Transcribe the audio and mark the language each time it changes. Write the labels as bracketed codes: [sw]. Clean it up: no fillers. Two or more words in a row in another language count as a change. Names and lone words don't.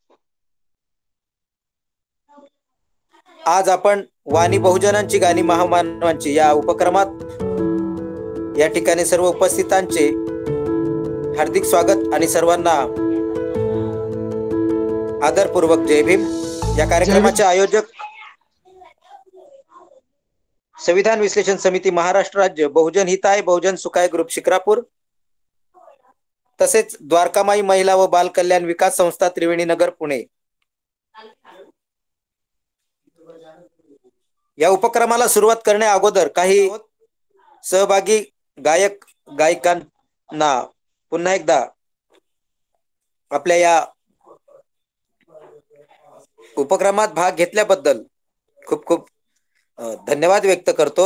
[mr] आज आपण वाणी बहुजनांची गाणी महामानवांची या उपक्रमात या ठिकाणी सर्व उपस्थितांचे हार्दिक स्वागत आणि सर्वांना आदरपूर्वक जय भीम. या कार्यक्रमाचे आयोजक संविधान विश्लेषण समिती महाराष्ट्र राज्य, बहुजन हिताय बहुजन सुखाय ग्रुप शिक्रापूर, तसेच द्वारकामाई महिला व बाल कल्याण विकास संस्था त्रिवेणी नगर पुणे. या उपक्रमाला सुरुवात करण्या अगोदर काही सहभागी गायक गायिकांना पुन्हा एकदा आपल्या या उपक्रमात भाग घेतल्याबद्दल खूप खूप धन्यवाद व्यक्त करतो.